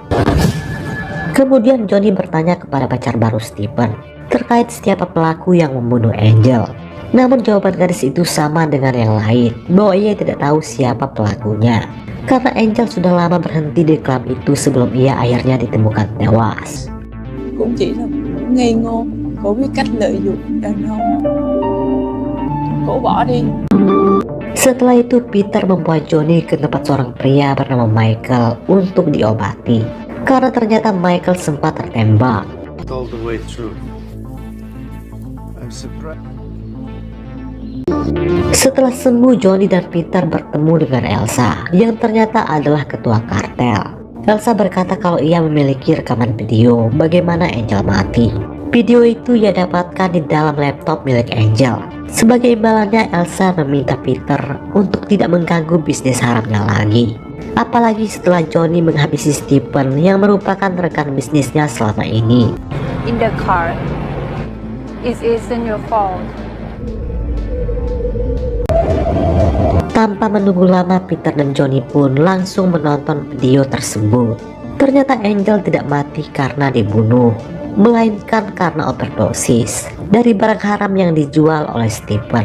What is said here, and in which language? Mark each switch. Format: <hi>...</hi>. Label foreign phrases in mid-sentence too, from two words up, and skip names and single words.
<id>Kemudian Johnny bertanya kepada pacar baru Stephen terkait siapa pelaku yang membunuh Angel. Namun jawaban gadis itu sama dengan yang lain, bahwa ia tidak tahu siapa pelakunya. Karena Angel sudah lama berhenti di klub itu sebelum ia akhirnya ditemukan tewas.</id> <vi>Cũng chỉ là ngây ngô, cổ biết cách lợi dụng đàn ông. Cổ bỏ đi.</vi> <id>Setelah itu Peter membawa Johnny ke tempat seorang pria bernama Michael untuk diobati. Karena ternyata Michael sempat tertembak.</id> <en>All the way through. I'm surprised.</en> <id>Setelah sembuh, Johnny dan Peter bertemu dengan Elsa yang ternyata adalah ketua kartel. Elsa berkata kalau ia memiliki rekaman video bagaimana Angel mati. Video itu ia dapatkan di dalam laptop milik Angel. Sebagai imbalannya, Elsa meminta Peter untuk tidak mengganggu bisnis haramnya lagi. Apalagi setelah Johnny menghabisi Stephen yang merupakan rekan bisnisnya selama ini.</id> <en>In the car, it isn't your fault.</en> <id>Tanpa menunggu lama, Peter dan Johnny pun langsung menonton video tersebut. Ternyata Angel tidak mati karena dibunuh, melainkan karena overdosis dari barang haram yang dijual oleh Stephen.</id>